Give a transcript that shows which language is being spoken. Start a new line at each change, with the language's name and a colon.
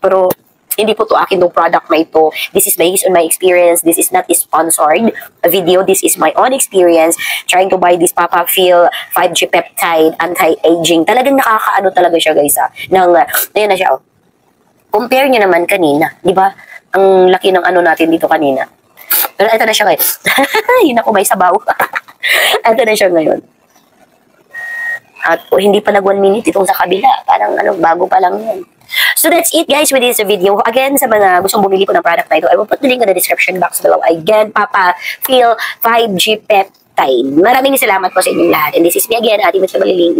Filipino: Pero, hindi po to akin ng product na ito.
English: This is based on my experience. This is not a sponsored video. This is my own experience trying to buy this Papa Feel 5G Peptide Anti-Aging.
Filipino: Talagang nakakaano talaga siya, guys, ayan na siya, Compare niyo naman kanina, di ba? Ang laki ng natin dito kanina. Pero ito na siya ngayon. Yun ako, may sabaw. Ito na siya ngayon. At hindi pa nag 1 minute itong sa kabila. Parang bago pa lang yan.
English: So that's it, guys, with this video. Again,
Filipino: sa mga gustong bumili po ng product na ito,
English: I will put the link in the description box below. Again, Papa Feel 5G Peptide.
Filipino: Maraming salamat po sa inyong lahat.
English: And this is me again,
Filipino: Ate Mitch Maliling.